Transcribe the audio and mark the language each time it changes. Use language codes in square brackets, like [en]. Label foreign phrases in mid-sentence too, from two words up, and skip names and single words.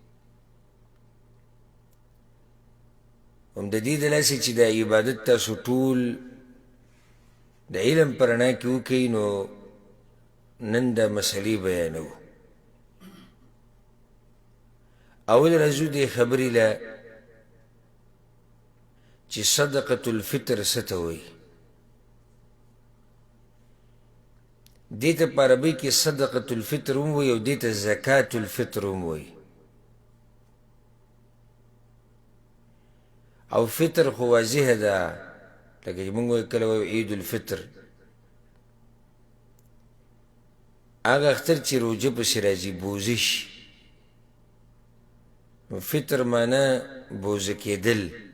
[ps] هم د دې د لاسې چې دا عبادت تاسو ټول د علم په رڼا کې وکړئ، نو نن دا مسئلې بیانو. اول راځو دې خبرې له چې صدقة الفطر څه ته وایي. دې ته په عربۍ کې صدقة الفطر هم وایي او دې ته زکاة الفطر هم وایي. او فطر خو واضحه ده، لکه چې موږ وایو کله وایو عید الفطر، هغه اختر چې روژه پسې راځي بوزش، فطر معنی بوزه کېدل.